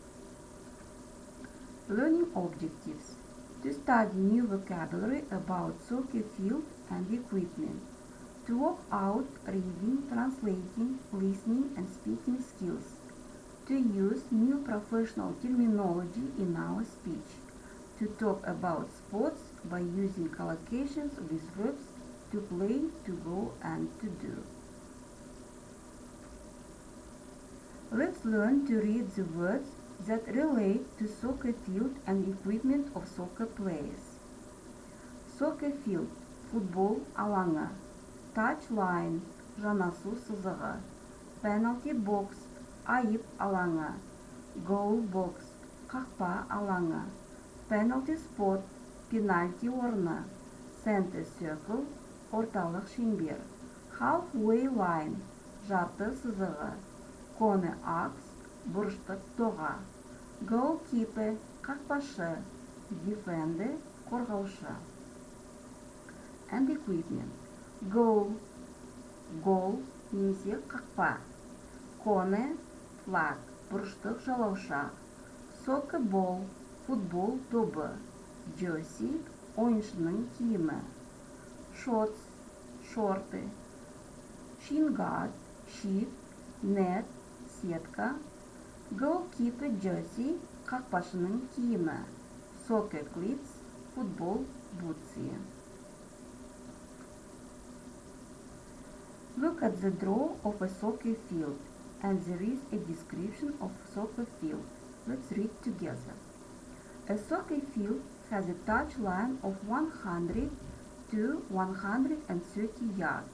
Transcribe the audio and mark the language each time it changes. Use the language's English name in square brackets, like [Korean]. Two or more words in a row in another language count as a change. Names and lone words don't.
[English] Learning objectives: to study new vocabulary about soccer field and equipment, to work out reading, translating, listening and speaking skills, to use new professional terminology in our speech, to talk about sports by using collocations with verbs to play, to go and to do. Let's learn to read the words that relate to soccer field and equipment of soccer players. Soccer field, [Kazakh] football алаңы, [English] touch line, [Kazakh] жанасу сызығы, penalty box, айып алаңы, [English] goal box, [Kazakh] қақпа алаңы, [English] penalty spot, [Kazakh] penalty орны, [English] center circle, [Kazakh] орталық шеңбер, [English] halfway line, [Kazakh] жарты сызығы, [English] corner axe, [Kazakh] бұрыштық доға, goalkeeper, қақпашы, defender, қорғаушы. [English] And equipment: goal, [Kazakh] немесе қақпа, [English] corner, flag, [Kazakh] бұрыштық жалауша, [English] soccer ball, [Kazakh] футбол добы, jersey, ойыншының киімі, shorts, шорты, [English] shin guard, sheet, net, сетка, goalkeeper jersey, [Kazakh] қақпашының киімі, [English] soccer cleats, [Kazakh] футбол бутсы. [English] Look at the draw of a soccer field, and there is a description of soccer field. Let's read together. A soccer field has a touch line of 100 to 130 yards.